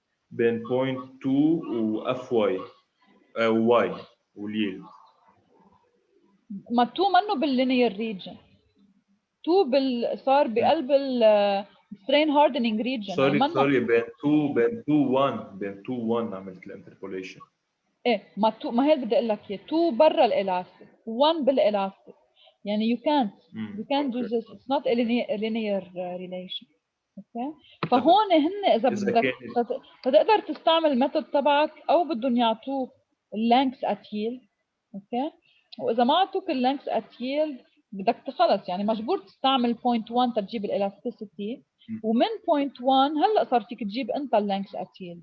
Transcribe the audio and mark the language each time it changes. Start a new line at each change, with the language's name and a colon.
Arabic: بين بوينت 2 واف واي واي واليلد. ما 2 منه باللينير ريجن. 2 صار بقلب السترين هاردنينج ريجن. سوري بين 2 1 عملت الانتربوليشن. ايه ما هي اللي بدي اقول لك اياه. 2 برا الالاستيك 1 بالالاستيك يعني
English: you can't do this. It's not a linear relation.
Arabic: اوكي فهون هن اذا بدك تقدر تستعمل الميثود تبعك او بدهم يعطوك اللينكس ات ييلد. اوكي واذا ما اعطوك اللينكس ات ييلد بدك خلص يعني مجبور تستعمل point 1 تجيب الالاستيسيتي ومن point 1 هلا صار فيك تجيب انت اللينكس ات ييلد.